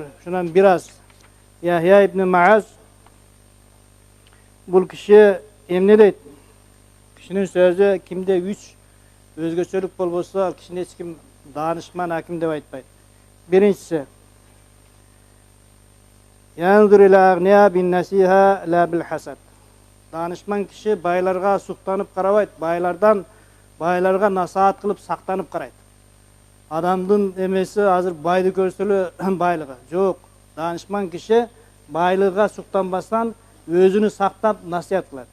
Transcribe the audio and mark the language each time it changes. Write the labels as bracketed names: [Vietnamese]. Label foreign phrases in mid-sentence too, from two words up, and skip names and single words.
[Kyrgyz] Шунан бир аз Яхья ибн Мааз бул киши эмне дейт? Кишинин сөзү кимде үч өзгөчөлүк болбосо, ал кишини эч ким даанышман аким деп айтпайт. [Arabic] Биринчиси ينظر إلى الأغنياء بالنصيحة لا بالحسد. [Kyrgyz] Даанышман киши байларга суктанып карабайт, байларга насаат кылып сактанып карайт. Адамдын эмеси азыр байды көрсө эле байлыгы. Жок, даанышман киши байлыгга суктанбастан өзүнү сактап насият кылат.